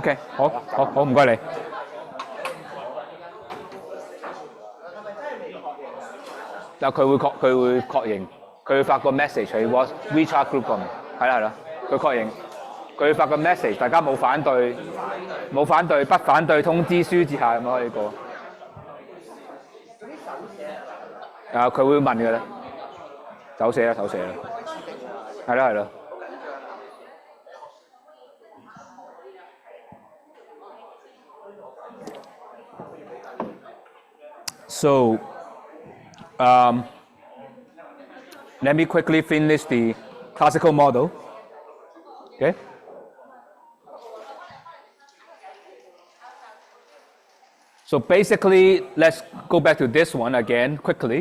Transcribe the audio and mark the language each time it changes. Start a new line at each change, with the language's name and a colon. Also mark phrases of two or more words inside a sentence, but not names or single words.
Cantonese: OK，好，唔該你。嗱，佢會確認，佢會發個 message 喺 WeChat group 嗰度，係啦，佢確認，佢會發個 message， 大家冇反對，不反對通知書之下咁可以過。佢會問嘅咧，手寫啦，係啦。
English: So, let me quickly finish the classical model. Okay. So basically, let's go back to this one again quickly.